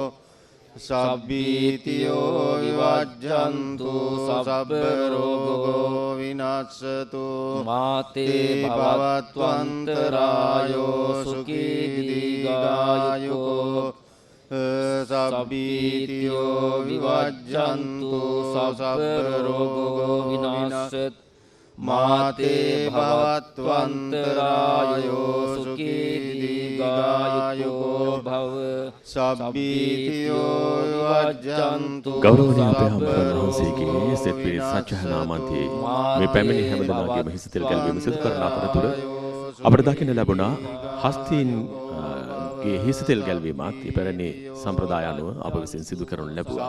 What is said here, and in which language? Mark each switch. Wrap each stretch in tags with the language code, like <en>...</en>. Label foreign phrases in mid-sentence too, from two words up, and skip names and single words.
<pi>සබ්බීතියෝ විවජ්ජන්තු සබ්බ රෝගෝ විනාශතු මාතේ භවත්වන්තරායෝ සුඛී දීඝායුකෝ සබ්බීතියෝ විවජ්ජන්තු සබ්බ රෝගෝ විනාශතු මාතේ භවත්වන්තරායෝ සුඛී දීඝායුකෝ භව සබ්බීතියෝ විවජ්ජන්තු</pi> <si>ගෞරවනීය අපේ හමුදුරන් වහන්සේගේ සෙත් පිරිත් සත්‍යහනාමන්තයේ මේ පැමිණි හැමදෙනාගේම හිසිතෙල් ගැල්වීම සිදු කරන අතරතුර අපට දකින්න ලැබුණා හස්තීන්ගේ හිසිතෙල් ගැල්වීමත් ඉපැරණි සම්ප්‍රදාය අනුව අප විසින් සිදු කරනු ලැබුවා.</si>